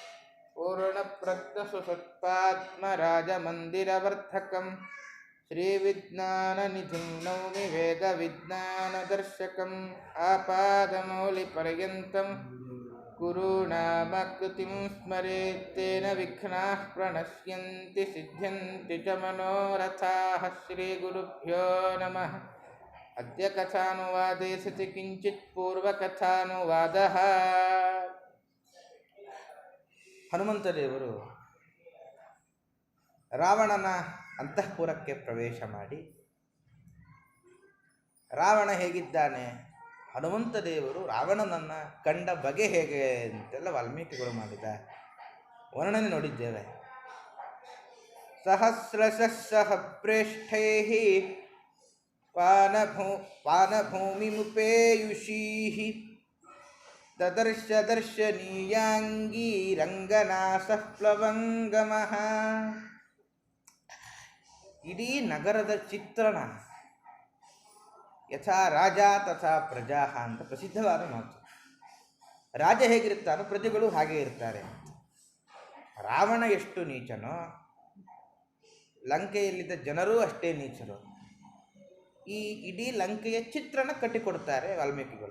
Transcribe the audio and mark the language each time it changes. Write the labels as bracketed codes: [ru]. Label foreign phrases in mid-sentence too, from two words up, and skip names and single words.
[sa] पूर्णप्रज्ञसुसत्पात्मराजमन्दिरवर्धकं श्रीविज्ञाननिधिं नौमि वेदविज्ञानदर्शकम् आपादमौलिपर्यन्तं गुरूणामाकृतिं स्मरेत् तेन विघ्नाः प्रणश्यन्ति सिद्ध्यन्ति च मनोरथाः श्रीगुरुभ्यो नमः। अद्य कथानुवादे सति किंचित् पूर्वकथानुवादः। [kn] ಹನುಮಂತದೇವರು ರಾವಣನ ಅಂತಃಪುರಕ್ಕೆ ಪ್ರವೇಶ ಮಾಡಿ ರಾವಣ ಹೇಗಿದ್ದಾನೆ, ಹನುಮಂತದೇವರು ರಾವಣನನ್ನು ಕಂಡ ಬಗೆ ಹೇಗೆ ಅಂತೆಲ್ಲ ವಾಲ್ಮೀಕಿಗಳು ಮಾಡಿದ ವರ್ಣನೆ ನೋಡಿದ್ದೇವೆ. [sa] ಸಹಸ್ರಶಃ ಸಹ ಪ್ರೇಷ್ಠೈಃ ಪಾನಭೂಮಿಮುಪೇಯುಷೀಃ ದದರ್ಶ ದರ್ಶನೀಯಾಂಗೀ ರಂಗನಾಸಃ ಪ್ಲವಂಗಮಃ. [kn] ಇಡೀ ನಗರದ ಚಿತ್ರಣ [sa] ಯಥಾ ರಾಜ ತಥಾ ಪ್ರಜಾ [kn] ಅಂತ ಪ್ರಸಿದ್ಧವಾದ ಮಾತು. ರಾಜ ಹೇಗಿರ್ತಾನೋ ಪ್ರಜೆಗಳು ಹಾಗೆ ಇರ್ತಾರೆ. ರಾವಣ ಎಷ್ಟು ನೀಚನೋ ಲಂಕೆಯಲ್ಲಿದ್ದ ಜನರೂ ಅಷ್ಟೇ ನೀಚರು. ಈ ಇಡೀ ಲಂಕೆಯ ಚಿತ್ರಣ ಕಟ್ಟಿಕೊಡ್ತಾರೆ ವಾಲ್ಮೀಕಿಗಳು.